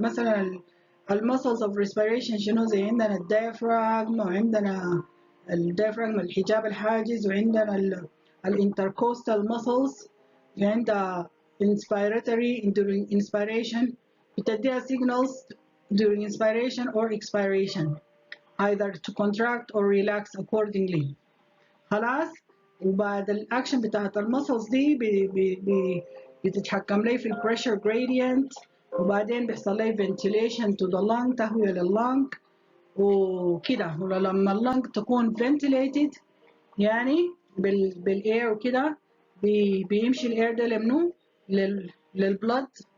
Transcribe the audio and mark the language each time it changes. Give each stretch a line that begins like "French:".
Arabic: مثلا المسلز of respiration شنو؟ زي عندنا الديافراغم، وعندنا الديافراغم الحجاب الحاجز، وعندنا الانتركوستال muscles، عندها
English: inspiratory during inspiration بتديها signals during inspiration or expiration either to contract or relax accordingly.
Arabic: خلاص. وبعد الاكشن بتاعت المسلز دي بتتحكم لي في البريشر جريدينت، وبعدين بيحصل لي
English: ventilation to the lung،
Arabic: تهوية لللنج وكده. ولما اللنج تكون ventilated يعني بالاير وكده بيمشي الاير ده لمنو؟ للبلد.